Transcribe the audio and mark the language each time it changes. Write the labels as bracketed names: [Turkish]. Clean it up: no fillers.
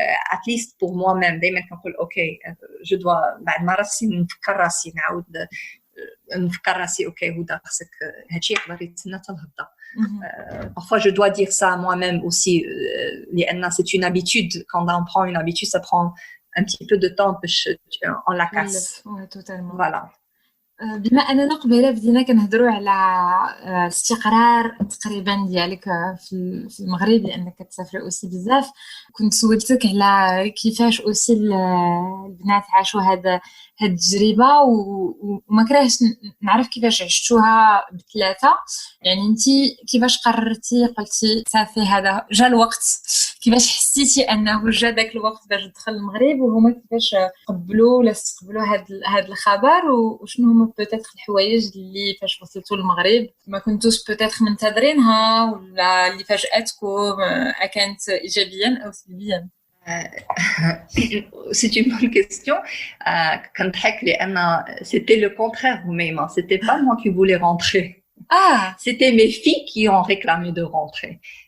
[English] at least [French] pour moi-même [Arabic] دايما كنقول اوكي جو دوا بعد ما راسي نفكر راسي نعاود نفكر راسي اوكي هدى خصك هادشي يقدر يتسنى حتى الغدا. [French] Parfois je dois dire ça à moi-même aussi [Arabic] لأن [French] c'est une habitude quand on prend une habitude ça prend un petit peu de temps [Arabic] باش [French] on la casse. Oui, totalement. Voilà. [Arabic] بما اننا قبيله بدينا كنهضروا على استقرار تقريبا ديالك في المغرب لانك كتسافر اوسي بزاف كنت سولتك على كيفاش اوسي البنات عاشوا هاد التجربه وما كرهتش نعرف كيفاش عشتوها بثلاثه يعني انتي كيفاش قررتي قلتي صافي هذا جا الوقت كيفاش حسيتي انه جا داك الوقت باش تدخل المغرب وهما كيفاش قبلوا ولا استقبلوا هاد الخبر وشنو هما بوتيتر الحوايج اللي فاش وصلتوا للمغرب ما كنتوش بوتيتر منتظرينها ولا اللي فاجاتكم كانت ايجابيا او سلبيا. [French] C'est une bonne question. [Arabic] كنضحك لأن [French] c'était le contraire Oumaima. C'était pas moi qui voulais rentrer. C'était mes filles qui ont réclamé de rentrer.